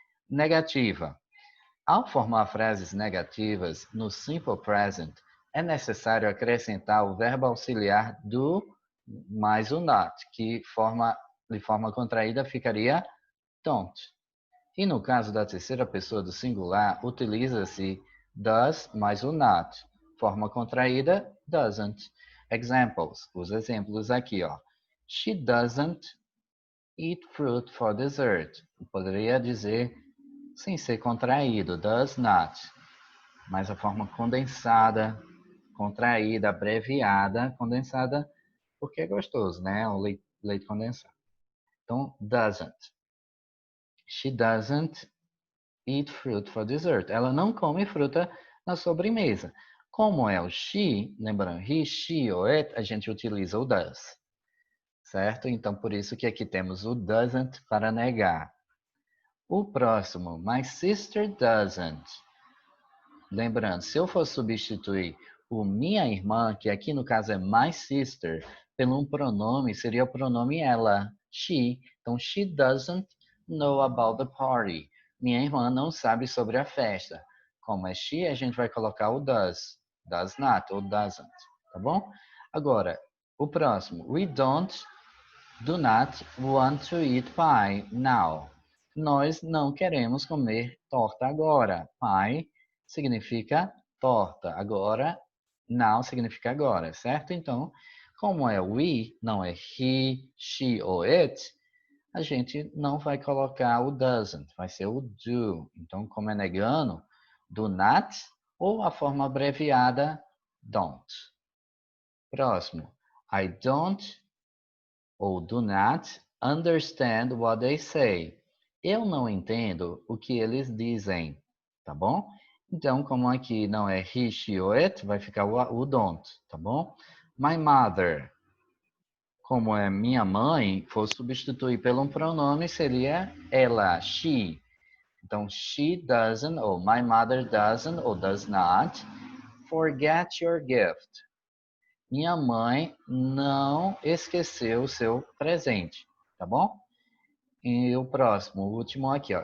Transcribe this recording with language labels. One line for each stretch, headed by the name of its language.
Portuguese: Negativa. Ao formar frases negativas no simple present, é necessário acrescentar o verbo auxiliar do mais o not, que de forma contraída ficaria don't. E no caso da terceira pessoa do singular, utiliza-se does mais o not. Forma contraída, doesn't. Examples. Os exemplos aqui, ó.
English: She doesn't eat fruit for dessert.
Portuguese: Eu poderia dizer sem ser contraído, does not. Mas a forma condensada, contraída, abreviada, condensada, porque é gostoso, né? O leite condensado. Então, doesn't.
English: She doesn't eat fruit for dessert.
Portuguese: Ela não come fruta na sobremesa. Como é o she, lembrando, he, she ou it, a gente utiliza o does, certo? Então, por isso que aqui temos o doesn't para negar. O próximo,
English: my sister doesn't.
Portuguese: Lembrando, se eu for substituir o minha irmã, que aqui no caso é my sister, pelo um pronome, seria o pronome ela, she. Então,
English: she doesn't know about the party.
Portuguese: Minha irmã não sabe sobre a festa. Como é she, a gente vai colocar o does not ou doesn't, tá bom? Agora, o próximo,
English: we do not want to eat pie now.
Portuguese: Nós não queremos comer torta agora. Pie significa torta. Agora, now significa agora, certo? Então, como é we, não é he, she ou it, a gente não vai colocar o doesn't, vai ser o do. Então, como é negando, do not ou a forma abreviada don't. Próximo.
English: I don't ou do not understand what they say.
Portuguese: Eu não entendo o que eles dizem, tá bom? Então, como aqui não é he, she ou it, vai ficar o don't, tá bom? My mother, como é minha mãe, for substituir pelo um pronome, seria ela, she. Então,
English: she doesn't, ou my mother doesn't, ou does not, forget your gift.
Portuguese: Minha mãe não esqueceu o seu presente, tá bom? E o próximo, o último aqui, ó.